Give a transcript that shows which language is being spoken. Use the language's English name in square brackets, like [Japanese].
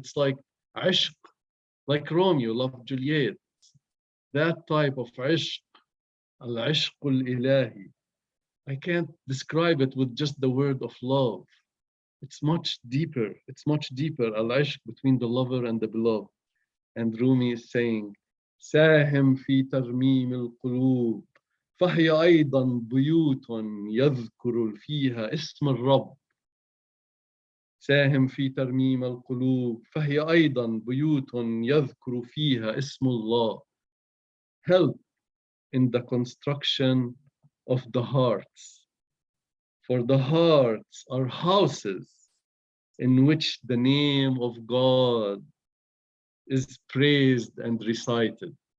[English] It's like ishq, like Romeo loved Juliet. That type of ishq, al-ishq al-ilahi. I can't describe it with just the word of love. It's much deeper. It's much deeper. Al-ishq between the lover and the beloved. And Rumi is saying, [Arabic] ساهم في ترميم القلوب فهي أيضا بيوت يذكر فيها اسم الرب. ساهم في ترميم القلوب فهي أيضا بيوت يذكر فيها اسم الله. [English] Help in the construction of the hearts. For the hearts are houses in which the name of God is praised and recited.